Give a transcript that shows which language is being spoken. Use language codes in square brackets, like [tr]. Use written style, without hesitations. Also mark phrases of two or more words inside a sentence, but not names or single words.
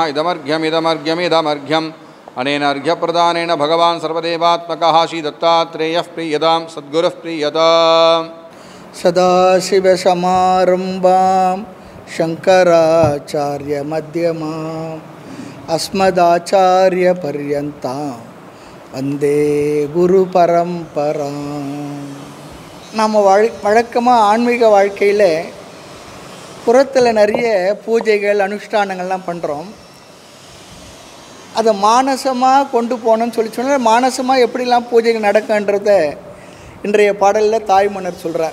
[sa] इदमर्घ्यमिदमर्घ्यमिदमर्घ्यम् अनेन अर्घ्यप्रदानेन भगवान् सर्वदेवात्मकः श्री दत्तात्रेयः प्रीयतां सद्गुरुः प्रीयताम्। सदाशिवसमारम्भां शङ्कराचार्यमध्यमाम् अस्मदाचार्यपर्यन्तां वन्दे குருபரம்பராம். [ta] நம்ம வழக்கமாக ஆன்மீக வாழ்க்கையில் புறத்தில் நிறைய பூஜைகள் அனுஷ்டானங்கள்லாம் பண்ணுறோம். அதை மானசமாக கொண்டு போகணும்னு சொன்னால் மானசமாக எப்படிலாம் பூஜைகள் நடக்குன்றத இன்றைய பாடலில் தாய்மன்னர் சொல்கிறார்.